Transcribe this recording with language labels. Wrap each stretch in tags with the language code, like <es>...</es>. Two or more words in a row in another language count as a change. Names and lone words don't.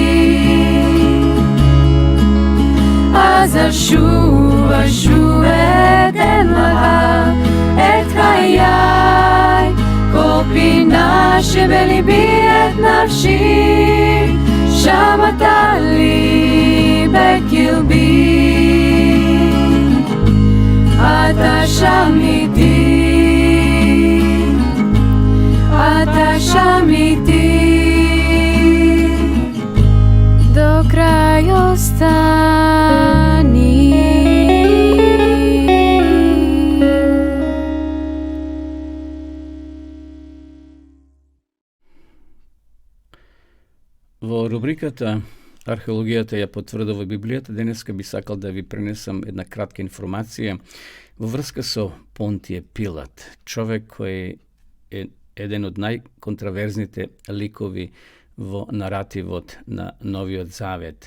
<he>אז אשוב אתן לך את חיי, כל פינה שבליבי את נפשי, שמרת לי בקרבי. אתה שם איתי, אתה שם איתי,</he> <mk>до крај остани. Во рубриката Археологијата ја потврдува Библијата, денеска би сакал да ви пренесам една кратка информација во врска со Понтије Пилат, човек кој е еден од најконтраверзните ликови во наративот на Новиот Завет.</mk>